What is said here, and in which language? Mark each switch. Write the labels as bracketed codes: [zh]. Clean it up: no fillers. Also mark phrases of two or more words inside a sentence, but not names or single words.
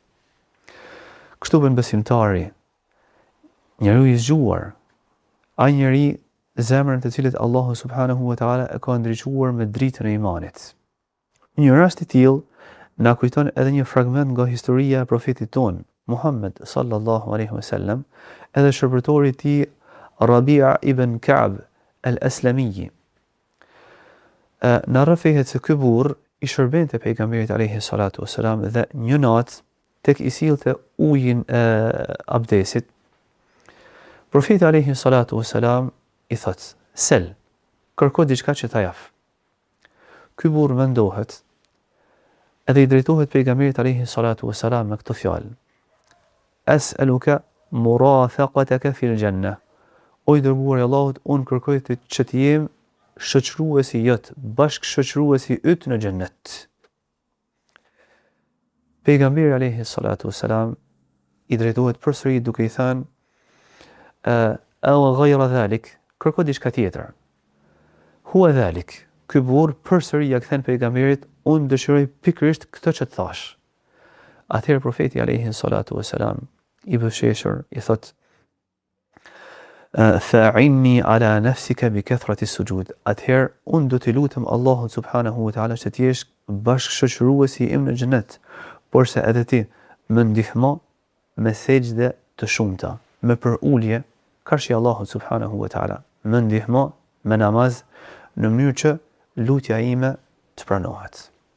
[sq] Kështu bën besimtari, njeriu i zgjuar, ai njeri zemrën të cilit Allahu [ar] سبحانه وتعالى [sq] e ka ndriçuar me dritën e imanit. Një rast i tillë na kujton edhe një fragment nga historia e profetit ton, Muhammed [ar] صلى الله عليه وسلم, [sq] edhe shërbëtori i tij Rabi'a ibn Ka'b al-Aslami. Në rrëfehet se ky burr i shërbente pejgamberit [ar] عليه الصلاة والسلام [sq] dhe një natë tek i sillte ujin e abdesit. Profeti [ar] عليه الصلاة والسلام [sq] i thot: "Sel, kërko diçka që ta jaf." Ky burr mendohet edhe i drejtohet pejgamberit [ar] عليه الصلاة والسلام [sq] me këtë fjalë: [ar] "أسألك مرافقتك في الجنة." [sq] O i dërguari i Allahut, unë kërkoj që të jem shoqëruesi jot, bashkë shoqëruesi yt në xhennet. Pejgamberi [ar] عليه الصلاة والسلام [sq] i drejtohet përsëri duke i thënë: [ar] "أو غير ذلك." [sq] Kërko diçka tjetër. [ar] هو ذلك. [sq] Ky burr përsëri ja kthen pejgamberit: "Unë dëshiroj pikërisht këtë që të thash." Atëherë profeti [ar] عليه الصلاة والسلام [sq] i bësheshur i thot: [ar] "فإني على نفسك بكثرة السجود." [sq] Atëherë unë do t'i lutem Allahut [ar] سبحانه وتعالى [sq] që t'jesh bashkë shoqëruesi im në xhenet, por se edhe ti më ndihmo me sejdë të shumta, me përulje karshi Allahut [ar] سبحانه وتعالى. [sq] Më ndihmo me namaz në mënyrë që lutja ime të pranohet.